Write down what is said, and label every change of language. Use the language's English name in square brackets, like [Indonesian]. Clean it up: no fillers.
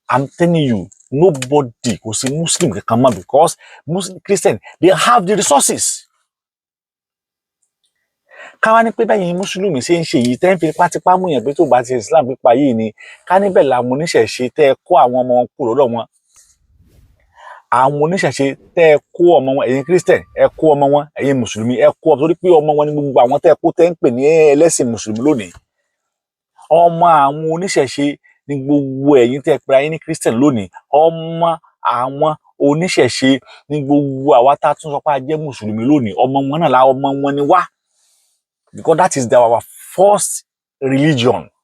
[English] I'm telling you, nobody [Yoruba] kò sí Muslim kankan mọ́ [English] because Muslim Christian they have the resources. [Yoruba] Ká wá ní pé báyìí Mùsùlùmí ṣe ń ṣe yìí tẹ́ ń fi tipátipá mú yẹn pé tó bá ti Islam pípa yìí ni ká níbẹ̀ làwọn oníṣẹ̀ṣe tẹ́ ẹ kó àwọn ọmọ wọn kúrò lọ́dọ̀ wọn. Àwọn oníṣẹ̀ṣe tẹ́ ẹ kó ọmọ wọn, ẹ̀yin Christian ẹ kó ọmọ wọn, ẹ̀yin Mùsùlùmí ẹ kó ọmọ torí pé ọmọ wọn ni gbogbo àwọn tẹ́ ẹ kó tẹ́ ń pè ní ẹlẹ́sìn Mùsùlùmí lónìí. Ọmọ àwọn oníṣẹ̀ṣe ni gbogbo ẹ̀yin tẹ́ ẹ pera yín ní Christian lónìí. Ọmọ àwọn oníṣẹ̀ṣe ni gbogbo àwa tá a tún sọ pé a jẹ́ Mùsùlùmí lónìí. Ọmọ wọn náà la ọmọ wọn ni wá. [English] Because that is our first religion.